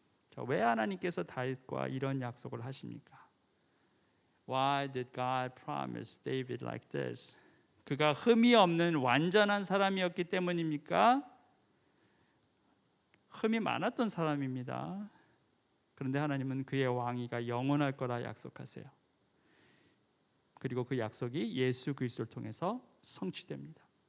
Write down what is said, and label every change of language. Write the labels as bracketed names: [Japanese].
[Korean] 자, 왜 하나님께서 다윗과 이런 약속을 하십니까? [English] Why did God promise David like this? [Korean] 그가 흠이 없는 완전한 사람이었기 때문입니까? 흠이 많았던 사람입니다. 그런데 하나님은 그의 왕위가 영원할 거라 약속하세요. 그리고 그 약속이 예수 그리스도를 통해서 성취됩니다.